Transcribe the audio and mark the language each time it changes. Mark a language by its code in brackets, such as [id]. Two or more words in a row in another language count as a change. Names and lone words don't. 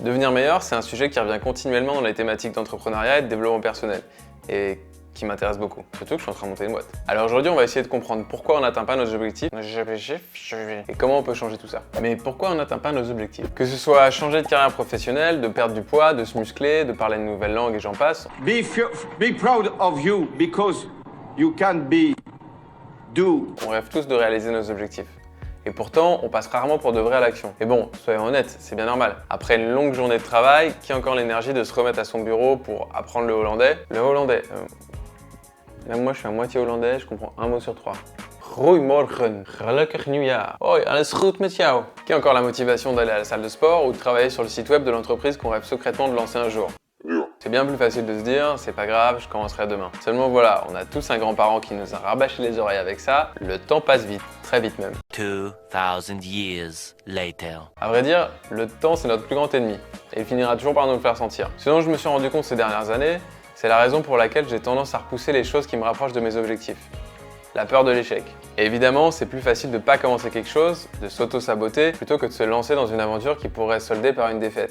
[fr] Devenir meilleur, c'est un sujet qui revient continuellement dans les thématiques d'entrepreneuriat et de développement personnel. Et qui m'intéresse beaucoup, surtout que je suis en train de monter une boîte. Alors aujourd'hui, on va essayer de comprendre pourquoi on n'atteint pas nos objectifs et comment on peut changer tout ça. Mais pourquoi on n'atteint pas nos objectifs? Que ce soit changer de carrière professionnelle, de perdre du poids, de se muscler, de parler une nouvelle langue et j'en passe. [en] Be proud of you because you can do. [fr] On rêve tous de réaliser nos objectifs. Et pourtant, on passe rarement pour de vrai à l'action. Et bon, soyons honnêtes, c'est bien normal. Après une longue journée de travail, qui a encore l'énergie de se remettre à son bureau pour apprendre le hollandais? Le hollandais. Même moi, je suis à moitié hollandais, je comprends un mot sur trois. [nl] Goedemorgen, gelukkig nieuwjaar. Hoi, alles goed met jou? [fr] Qui a encore la motivation d'aller à la salle de sport ou de travailler sur le site web de l'entreprise qu'on rêve secrètement de lancer un jour? C'est bien plus facile de se dire, c'est pas grave, je commencerai demain. Seulement voilà, on a tous un grand-parent qui nous a rabâché les oreilles avec ça, le temps passe vite, très vite même. [en] 2000 years later. [fr] À vrai dire, le temps c'est notre plus grand ennemi, et il finira toujours par nous le faire sentir. Ce dont je me suis rendu compte ces dernières années, c'est la raison pour laquelle j'ai tendance à repousser les choses qui me rapprochent de mes objectifs. La peur de l'échec. Et évidemment, c'est plus facile de pas commencer quelque chose, de s'auto-saboter, plutôt que de se lancer dans une aventure qui pourrait se solder par une défaite.